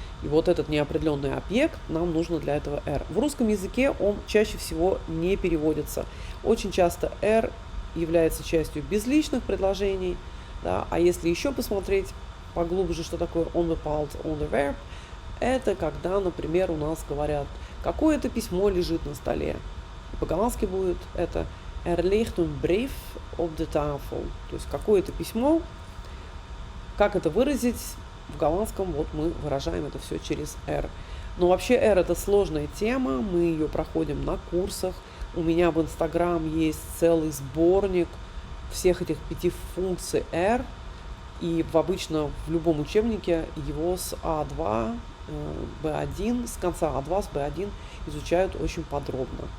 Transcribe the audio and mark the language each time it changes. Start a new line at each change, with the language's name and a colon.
Russian: И вот этот неопределенный объект, нам нужно для этого R. В русском языке он чаще всего не переводится. Очень часто R является частью безличных предложений, да, а если еще посмотреть поглубже, что такое on the part, on the verb, это когда, например, у нас говорят, какое-то письмо лежит на столе. По-голландски будет это
Dutch: ligt een brief op de tafel.
Russian: То есть какое-то письмо. Как это выразить? В голландском вот мы выражаем это все через R. Но вообще R это сложная тема, мы ее проходим на курсах. У меня в Instagram есть целый сборник всех этих 5 функций R. И обычно в любом учебнике его с А2, Б1, с конца А2 с Б1 изучают очень подробно.